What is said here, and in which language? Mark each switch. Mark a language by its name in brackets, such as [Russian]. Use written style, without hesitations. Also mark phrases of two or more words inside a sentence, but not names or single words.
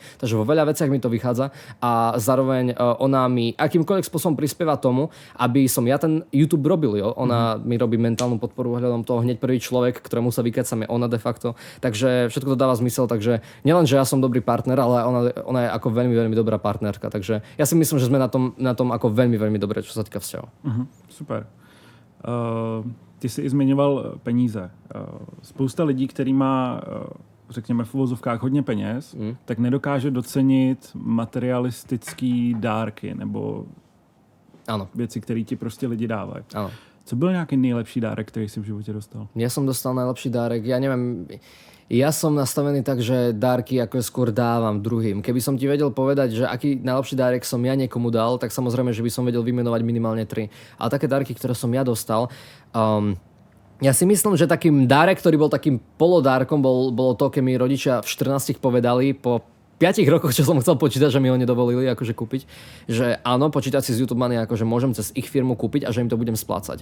[Slovak] Takže vo veľa veciach mi to vychádza a zároveň ona mi akýmkoľvek spôsobom prispieva tomu, aby som ja ten YouTube robil, jo. Ona mi robí mentálnu podporu ohľadom toho, hneď prvý človek, ktorému sa vykecam je ona de facto. Takže všetko to dáva zmysel, takže nielen, že ja som dobrý partner, ale ona je ako veľmi, veľmi dobrá partnerka. Takže ja si myslím, že sme na tom ako veľmi, veľmi dobre, čo sa týka vzťahov. Super. [Czech] Ty jsi i zmiňoval peníze. Spousta lidí, který má, řekněme v uvozovkách, hodně peněz, tak nedokáže docenit materialistický dárky nebo věci, které ti prostě lidi dávají. Ano. Co byl nějaký nejlepší dárek, který jsi v životě dostal? [Slovak] Ja som dostal najlepší dárek, ja neviem, ja som nastavený tak, že dárky ako skôr dávam druhým. Keby som ti vedel povedať, že aký najlepší dárek som ja niekomu dal, tak samozrejme, že by som vedel vymenovať minimálne 3. Ale také dárky, ktoré som ja dostal, ja si myslím, že takým dárek, ktorý bol takým polodárkom, bolo to, keď mi rodičia v 14 povedali po 5 rokoch, čo som chcel počítať, že mi ho nedovolili akože kúpiť, že áno, počítať si z YouTube Money, akože môžem cez ich firmu kúpiť a že im to budem splácať.